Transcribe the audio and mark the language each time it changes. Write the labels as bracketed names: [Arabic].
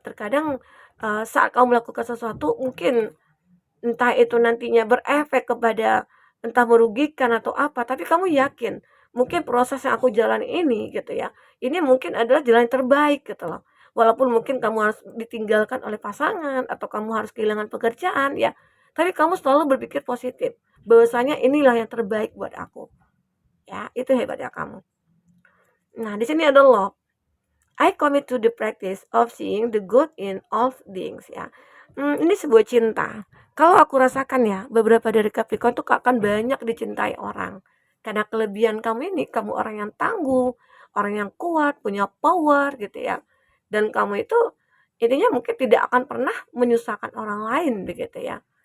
[Indonesian] Terkadang saat kamu melakukan sesuatu mungkin entah itu nantinya berefek kepada entah merugikan atau apa, tapi kamu yakin mungkin proses yang aku jalan ini gitu ya, ini mungkin adalah jalan yang terbaik gitu loh. Walaupun mungkin kamu harus ditinggalkan oleh pasangan atau kamu harus kehilangan pekerjaan ya, tapi kamu selalu berpikir positif bahwasanya inilah yang terbaik buat aku. Ya, itu hebatnya kamu. Nah, di sini ada love. [English] I commit to the practice of seeing the good in all things ya. [Indonesian] Ini sebuah cinta. Kalau aku rasakan ya, beberapa dari Capricorn tuh akan banyak dicintai orang. Karena kelebihan kamu ini, kamu orang yang tangguh, orang yang kuat, punya power gitu ya. Dan kamu itu intinya mungkin tidak akan pernah menyusahkan orang lain begitu ya.